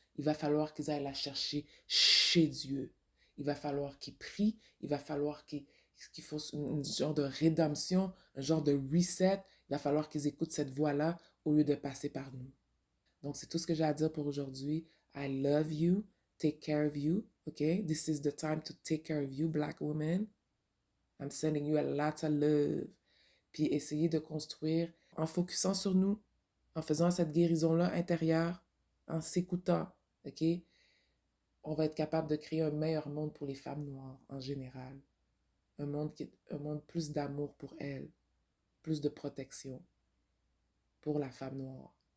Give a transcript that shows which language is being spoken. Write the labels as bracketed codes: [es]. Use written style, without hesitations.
[fr] Il va falloir qu'ils aillent la chercher chez Dieu. Il va falloir qu'ils prient. Il va falloir qu'ils fassent un genre de rédemption, un genre de reset. Il va falloir qu'ils écoutent cette voix-là au lieu de passer par nous. Donc, c'est tout ce que j'ai à dire pour aujourd'hui. [en] I love you. Take care of you. Okay? This is the time to take care of you, black woman. I'm sending you a lot of love. [fr] Puis essayez de construire en focusant sur nous, en faisant cette guérison-là intérieure, en s'écoutant. OK? On va être capable de créer un meilleur monde pour les femmes noires en général. Un monde plus d'amour pour elles, plus de protection pour la femme noire.